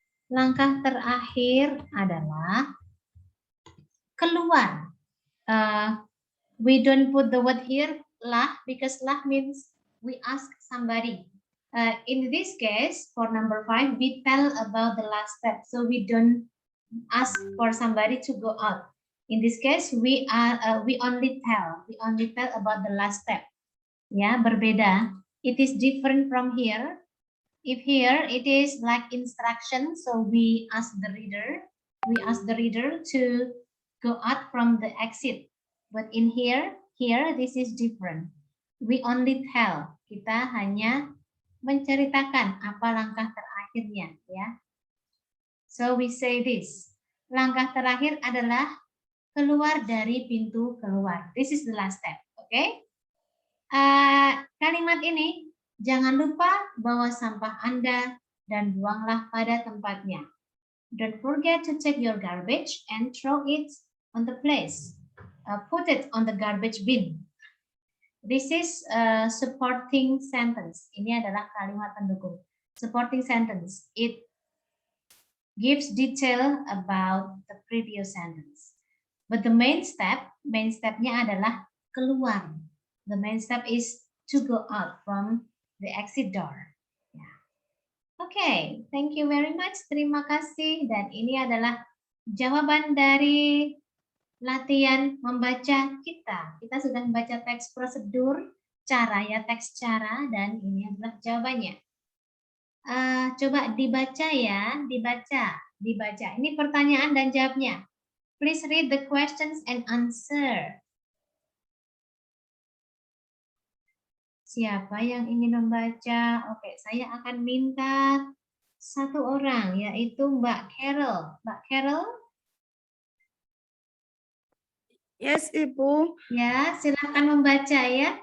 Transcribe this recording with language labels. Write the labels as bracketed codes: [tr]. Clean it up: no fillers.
[id] Langkah terakhir adalah keluar. [en] We don't put the word here lah, because lah means we ask somebody. In this case, for number 5, we tell about the last step, so we don't ask for somebody to go out. In this case, we only tell about the last step. [id] Ya, berbeda. [en] It is different from here. If here it is like instruction, so we ask the reader to go out from the exit. But in here this is different. We only tell. [id] Kita hanya menceritakan apa langkah terakhirnya, ya. [en] So we say this. [id] Langkah terakhir adalah keluar dari pintu keluar. [en] This is the last step, oke? [id] Kalimat ini, jangan lupa bawa sampah Anda dan buanglah pada tempatnya. [en] Don't forget to take your garbage and throw it on the place. Put it on the garbage bin. This is a supporting sentence. [id] Ini adalah kalimat pendukung. [en] Supporting sentence. It gives detail about the previous sentence. But the main stepnya [id] adalah keluar. [en] The main step is to go out from the exit door. Yeah. Okay, thank you very much. [id] Terima kasih. Dan ini adalah jawaban dari latihan membaca kita. Kita sudah membaca teks prosedur, cara ya, teks cara, dan ini adalah jawabannya. Coba dibaca ya, dibaca. Ini pertanyaan dan jawabnya. [en] Please read the questions and answer. [id] Siapa yang ingin membaca? Oke, saya akan minta satu orang, yaitu Mbak Carol. Mbak Carol? [en] Yes, Ibu. [id] Ya, silakan membaca ya.